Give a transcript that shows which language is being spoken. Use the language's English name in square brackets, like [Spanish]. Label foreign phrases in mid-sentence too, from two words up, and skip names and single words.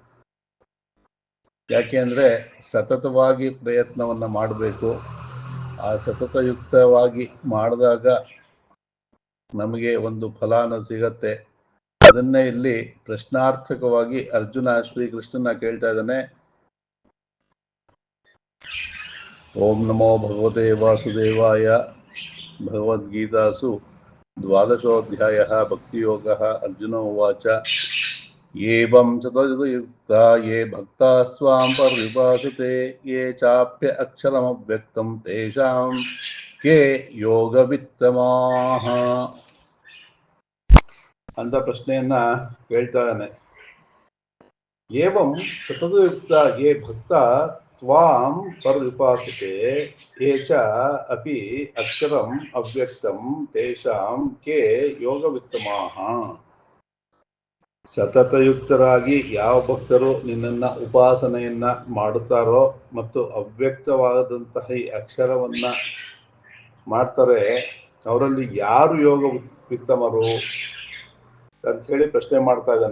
[Kannada] ಯಾಕೆ ಅಂದರೆ ಸತತವಾಗಿ ಪ್ರಯತ್ನವನ್ನು ಮಾಡಬೇಕು. ಆ ಸತತಯುಕ್ತವಾಗಿ ಮಾಡಿದಾಗ ನಮಗೆ ಒಂದು ಫಲಾನ ಸಿಗತ್ತೆ. ಅದನ್ನೇ ಇಲ್ಲಿ ಪ್ರಶ್ನಾರ್ಥಕವಾಗಿ ಅರ್ಜುನ ಶ್ರೀಕೃಷ್ಣನ ಕೇಳ್ತಾ ಇದ್ದಾನೆ. [Sanskrit] ಓಂ ನಮೋ ಭಗವತೆ ವಾಸುದೇವಾಯ. ಭಗವದ್ಗೀತಾಸು 12ೋऽಧ್ಯಾಯಃ ಭಕ್ತಿಯೋಗಃ. ಅರ್ಜುನ ಉವಾಚ ಏವಂ ಸತತಯುಕ್ತಾ ಯೇ ಭಕ್ತಾಸ್ತ್ವಾಂ ಪರ್ಯುಪಾಸತೆ ಯೇ ಚಾಪ್ಯ ಅಕ್ಷರಮವ್ಯಕ್ತಂ ತೇಷಾಂ ಕೇ ಯೋಗವಿತ್ತಮಾಃ [Kannada] ಅಂತ ಪ್ರಶ್ನೆಯನ್ನ ಕೇಳ್ತಾ ಇದ್ದಾನೆ. [Sanskrit] ಏವಂ ಸತತಯುಕ್ತ ಯೇ ಭಕ್ತ ತ್ವಾಂ ಪರ್ಯುಪಾಸತೆ ಯೇ ಚ ಅಪಿ ಅಕ್ಷರಂ ಅವ್ಯಕ್ತಂ ತೇಷಾಂ ಕೇ ಯೋಗವಿತ್ತಮಾಃ. [Kannada] ಸತತಯುಕ್ತರಾಗಿ ಯಾವ ಭಕ್ತರು ನಿನ್ನನ್ನ ಉಪಾಸನೆಯನ್ನ ಮಾಡುತ್ತಾರೋ ಮತ್ತು ಅವ್ಯಕ್ತವಾದಂತಹ ಈ ಅಕ್ಷರವನ್ನ ಮಾಡ್ತಾರೆ, ಅವರಲ್ಲಿ ಯಾರು ಯೋಗವಿತ್ತಮರು ಅಂತ ಹೇಳಿ ಪ್ರಶ್ನೆ ಮಾಡ್ತಾ ಇದ್ದಾನೆ.